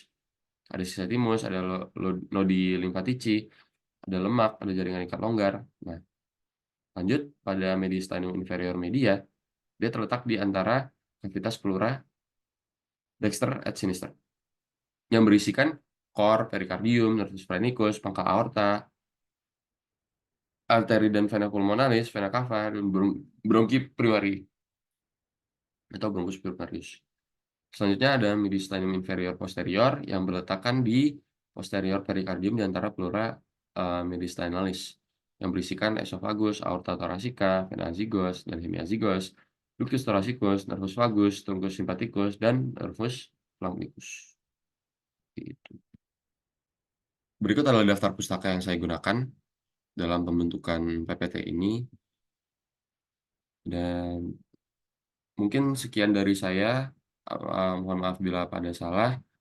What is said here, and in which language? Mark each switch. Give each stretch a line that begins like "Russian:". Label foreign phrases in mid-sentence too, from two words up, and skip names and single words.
Indonesian: Ada sisa timus, ada
Latin: nodi limfatici,
Indonesian: ada lemak, ada jaringan ikat longgar. Nah, lanjut pada
Latin: mediastinum inferior media,
Indonesian: dia terletak di antara
Latin: cavitas pleura dexter et sinister
Indonesian: yang berisikan cor, pericardium,
Latin: nervus phreniculus,
Indonesian: pangkal aorta, arteri dan
Latin: vena pulmonalis, vena cava,
Indonesian: dan bronchi primary atau
Latin: bronchus primarius.
Indonesian: Selanjutnya ada
Latin: mediastinum inferior posterior
Indonesian: yang berletakkan di
Latin: posterior pericardium
Indonesian: di antara
Latin: pleura mediastinalis
Indonesian: yang berisikan esophagus,
Latin: aorta thoracica, vena azygos,
Indonesian: dan hemiazygos,
Latin: ductus thoracicus, nervus vagus, truncus sympathicus, dan nervus flamnicus.
Indonesian: Gitu. Berikut adalah daftar pustaka yang saya gunakan dalam pembentukan PPT ini, dan mungkin sekian dari saya. Mohon maaf bila ada salah.